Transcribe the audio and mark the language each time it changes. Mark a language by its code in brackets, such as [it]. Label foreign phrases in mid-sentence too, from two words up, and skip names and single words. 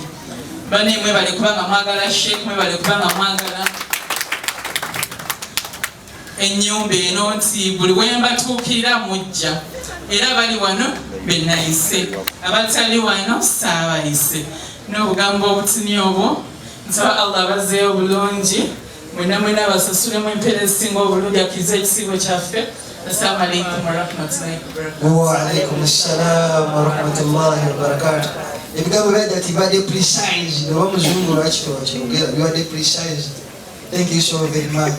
[lg] Bane mwe bali kubanga mwagala Sheikh, mwe bali kubanga mwagala ennyumba eno nti buli wemba tuukira mujja era bali wano benayise abatali wano saabayise n'obugambo obutini obwo nsaba Allah bazeeyo bulungi mwena mwena abasasulemu empeera ezisinga obulungi akkiriza ekisiibo kyaffe. [ar] السلام عليكم ورحمة الله وبركاته. وعليكم السلام ورحمة الله وبركاته. [lg] Ebigambo bya Hajjat bibadde precise. Oba muzungu lwaki tewakyogera bibadde precise. [en] Thank you so very much.